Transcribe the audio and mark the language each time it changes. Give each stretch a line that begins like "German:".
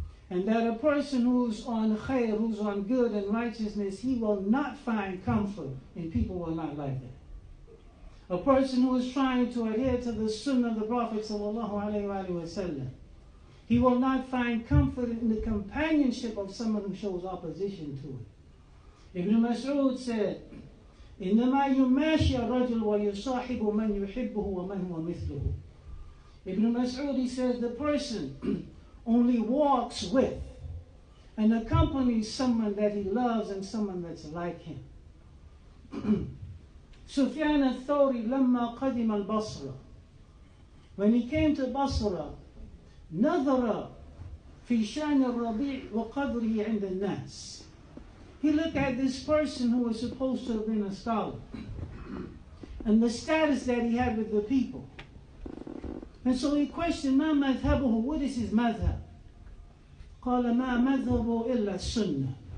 English: And that a person who's on khair, who's on good and righteousness, he will not find comfort in people who are not like that. A person who is trying to adhere to the sunnah of the Prophet ﷺ, he will not find comfort in the companionship of someone who shows opposition to it.
Arabic: Ibn Mas'ud said, إنما يماشي الرجل ويصاحب من يحبه ومن هو مثله.
English: Ibn Mas'ud, he says, the person only walks with and accompanies someone that he loves and someone that's like him.
Arabic: Sufyan al-Thawri لما قدم البصرة,
English: when he came to Basra,
Arabic: نظر في شان الربيع وقدره عند الناس.
English: He looked at this person who was supposed to have been a scholar and the status that he had with the people. And so he questioned,
Arabic: ما مذهبه,
English: what is his madhab?
Arabic: قال ما مذهبه إلا السنة.